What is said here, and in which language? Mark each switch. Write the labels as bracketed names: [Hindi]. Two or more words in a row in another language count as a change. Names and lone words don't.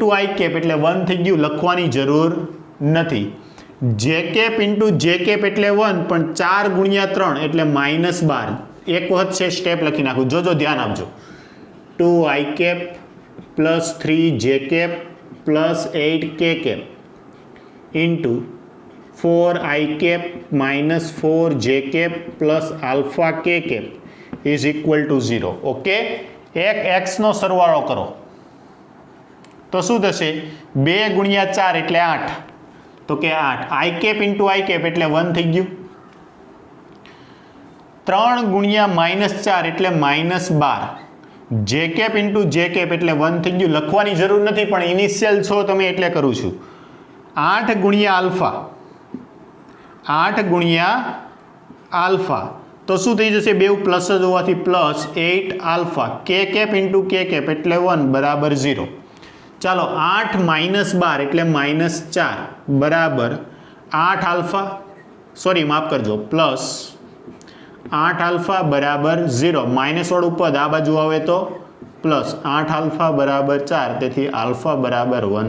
[Gujarati] i કેપ એટલે 1 થઈ ગયું લખવાની જરૂર નથી [English] j cap into j cap [Gujarati] એટલે 1 પણ 4 ગુણ્યા 3 એટલે -12 એક વખત છે સ્ટેપ લખી નાખું જોજો ધ્યાન આપજો [English] 2i cap plus 3j cap plus 8k cap into 4i cap minus 4j cap plus alpha k cap is equal to 0 [Gujarati] ઓકે એક x નો સરવાળો કરો તો શું થશે 2 ગુણ્યા 4 એટલે 8 તો કે [English] 8 i cap into i cap [Gujarati] એટલે 1 થઈ ગયું 3 ગુણ્યા -4 એટલે -12 [English] j cap into j cap [Gujarati] એટલે 1 થઈ ગયું લખવાની જરૂર નથી પણ ઇનિશિયલ છો તમે એટલે કરું છું 8 ગુણ્યા આલ્ફા 8 ગુણ્યા આલ્ફા તો શું થઈ જશે બે પ્લસ જ હોવાથી પ્લસ 8 આલ્ફા [English] k cap into k cap [Gujarati] એટલે 1 બરાબર 0 ચાલો 8 -12 એટલે -4 બરાબર 8 આલ્ફા સોરી માફ કરજો પ્લસ 8 આલ્ફા બરાબર 0 માઇનસ વાળું પદ આ બાજુ આવે તો પ્લસ 8 આલ્ફા બરાબર 4 તેથી આલ્ફા બરાબર